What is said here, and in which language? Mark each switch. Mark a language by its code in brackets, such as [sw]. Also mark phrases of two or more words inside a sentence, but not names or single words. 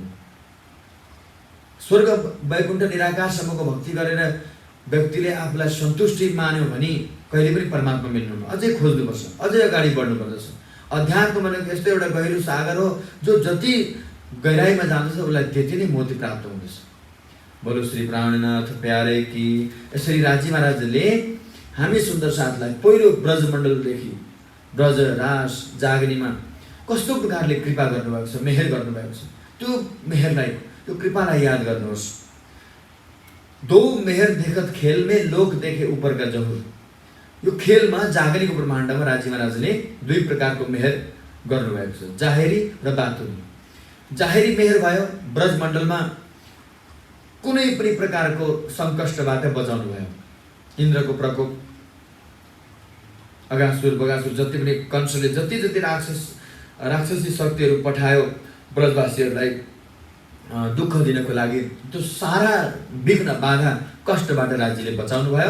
[ne] स्वर्ग वैकुण्ठ निराकारसम्मको भक्ति गरेर व्यक्तिले आफूलाई सन्तुष्टि मान्यो भने कहिले पनि परमात्मा मिल्नुहुन्न। अझै खोज्नुपर्छ, अझै अगाडि बढ्नुपर्दछ। अध्यात्म भनेको यस्तो एउटा गहिरो सागर हो जो जति गहिराइमा जाँदछ उसलाई त्यति नै मोती प्राप्त हुँदछ। [hi] बोलो श्री प्राणनाथ प्यारे की। [ne] यसरी राज्य महाराजले हामी सुन्दर साथलाई पहिलो ब्रजमण्डलदेखि ब्रज रास जागनीमा कस्तो प्रकारले कृपा गर्नुभएको छ, मेहेर गर्नुभएको छ, त्यो मेहेरलाई, त्यो कृपालाई याद गर्नुहोस्। [hi] दो मेहर देखत खेल में लोक देखे ऊपर का जहुर। [ne] यो खेलमा जागनीको ब्रह्माण्डमा राज्य महाराजले दुई प्रकारको मेहर गर्नुभएको छ, जाहेरी र बातुनी। जाहेरी मेहर भयो, ब्रजमण्डलमा कुनै पनि प्रकारको सङ्कष्टबाट बचाउनु भयो। इन्द्रको प्रकोप, अगासुर बगासुर जति पनि कंसले जति राक्षसी शक्तिहरू पठायो ब्रजवासीहरूलाई दुःख दिनको लागि, त्यो सारा विघ्न बाधा कष्टबाट राज्यले बचाउनु भयो।